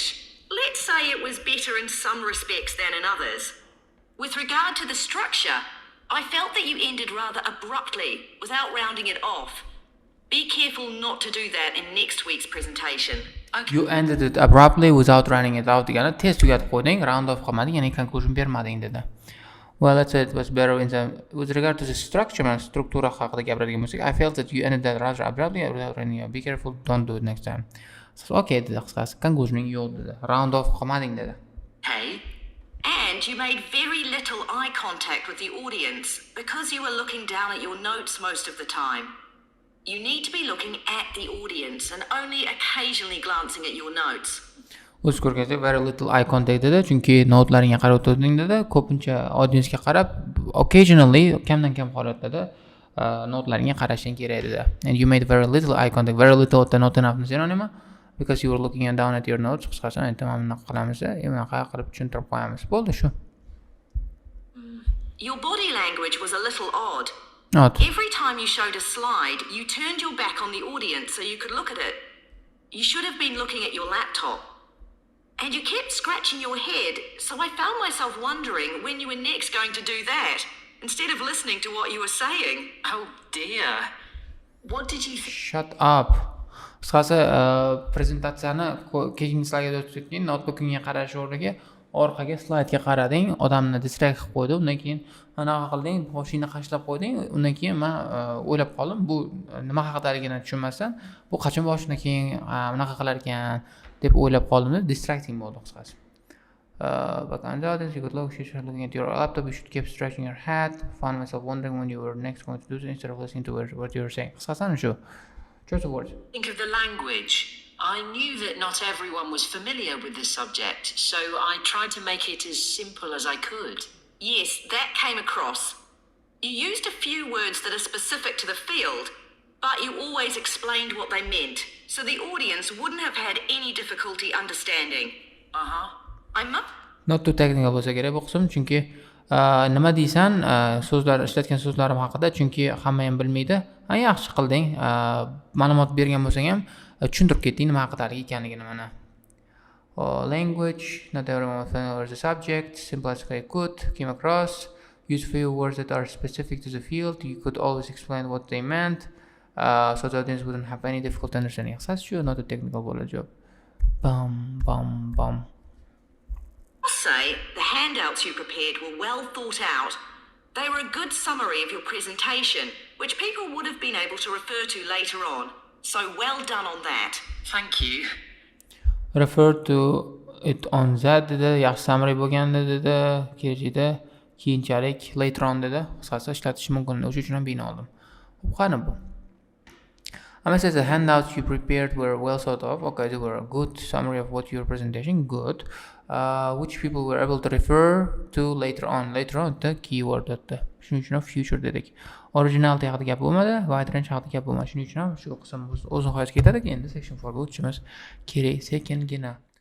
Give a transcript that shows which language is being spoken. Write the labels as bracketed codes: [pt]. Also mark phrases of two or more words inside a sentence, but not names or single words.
[en] Let's say it was better in some respects than in others. With regard to the structure, I felt that you ended rather abruptly, without rounding it off. Be careful not to do that in next week's presentation. Okay. You ended it abruptly without running it out [uz] degani test tugatib qo'yding, [en] round off [uz] qilmading, ya'ni conclusion bermading dedi. [en] Well, let's say it was better in the, with regard to the structure, [uz] struktura haqida gapiradigan bo'lsak, [en] I felt that you ended that rather abruptly without running it. Be careful, don't do it next time. So, [uz] okay dedi qisqasi, conclusioning yo'q dedi. [en] Round off [uz] qilmading dedi. [en] Okay. And you made very little eye contact with the audience because you were looking down at your notes most of the time. You need to be looking at the audience and only occasionally glancing at your notes. [uz] O'z ko'rgazda [en] very little eye contact [uz] dedi, chunki notlaringga qarab o'tirding dedi. Ko'pincha audiensga qarab, occasionally kamdan kam holatlarda notlaringga qarashing kerak dedi. [en] And you made very little eye contact. Very little da not enough synonymi, because you were looking down at your notes. [uz] Qisqasi endi mana bunaqa qilamiz, bunaqa qilib tushuntirib qo'yamiz. Bo'ldi shu. [en] Your body language was a little odd. Odd. Every time you showed a slide, you turned your back on the audience so you could look at it. You should have been looking at your laptop. And you kept scratching your head, so I found myself wondering when you were next going to do that, instead of listening to what you were saying. Oh dear. What did you think? Shut up. [uz] Qisqasi prezentatsiyani keyingi slaydga o'tib ketding, notebookingga qarash o'rniga orqaga slaydga qarading, odamni distract qilib qo'ydi, undan keyin anaqa qilding, boshingni qashlab qo'yding, undan keyin men o'ylab qoldim, bu nima haqdaligini tushunmasdan, bu qachon boshini keyin bunaqa qilar ekan deb o'ylab qoldim, distracting bo'ldi qisqasi. [en] But on the other, you could looking at your laptop, you should keep stretching your head. Found myself wondering when you were next going to do this instead of listening to what you were saying. [uz] Qisqasi shu. [en] Choice of words. Think of the language. I knew that not everyone was familiar with this subject, so I tried to make it as simple as I could. Yes, that came across. You used a few words that are specific to the field, but you always explained what they meant, so the audience wouldn't have had any difficulty understanding. Not too technical [uz] bo'lsa kerak bu qism, chunki nima deysan, so'zlar ishlatgan so'zlarim haqida, chunki hamma ham bilmaydi. Yaxshi qilding, ma'lumot bergan bo'lsang ham tushuntirib ketding nima haqidaligi ekanligini mana. [en] Language, not everyone was familiar with the subject, simple as I could, came across, use few words that are specific to the field, you could always explain what they meant, so the audience wouldn't have any difficulty understanding. That's true, not a technical job. Bum. I'll say the handouts you prepared were well thought out. They were a good summary of your presentation, which people would have been able to refer to later on. So well done on that. Thank you. Refer to it on that [uz] dedi, yaxshi summary bo'lganda dedi, kelajakda keyinchalik [en] later on [uz] dedi, qisqasi ishlatish mumkin. O'sha uchun ham bino oldim. Qani bu? [en] Hamma says the handouts you prepared were well thought of. Okay, they were a good summary of what your presentation. Good. Which people were able to refer to later on. Later on the keyword dedi. [uz] Shuning uchun future dedik. Originality haqida gap bo'lmadi, [en] wide range [uz] haqida gap bo'lmadi. Shuning uchun ham shu qism o'z nihoyasiga ketadi. Endi section 4 ga o'tishimiz kerak sekingina.